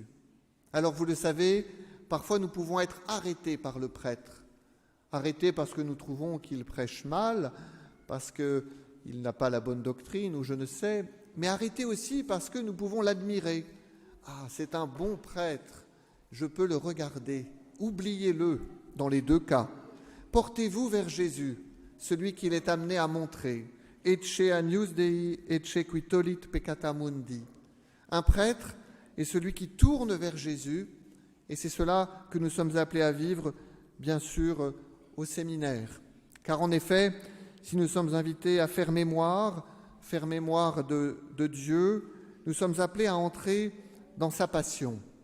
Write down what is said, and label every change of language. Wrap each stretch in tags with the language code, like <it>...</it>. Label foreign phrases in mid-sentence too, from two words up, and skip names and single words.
<fr>Alors vous le savez, parfois nous pouvons être arrêtés par le prêtre, arrêtés parce que nous trouvons qu'il prêche mal, parce qu'il n'a pas la bonne doctrine ou je ne sais, mais arrêtés aussi parce que nous pouvons l'admirer. Ah, c'est un bon prêtre, je peux le regarder. Oubliez-le dans les deux cas. Portez-vous vers Jésus, celui qu'il est amené à montrer.</fr> <la>ecce agnus Dei, ecce qui tollit peccata mundi.</la> <fr>Un prêtre est celui qui tourne vers Jésus, et c'est cela que nous sommes appelés à vivre, bien sûr, au séminaire. Car en effet, si nous sommes invités à faire mémoire de Dieu, nous sommes appelés à entrer dans sa passion.</fr>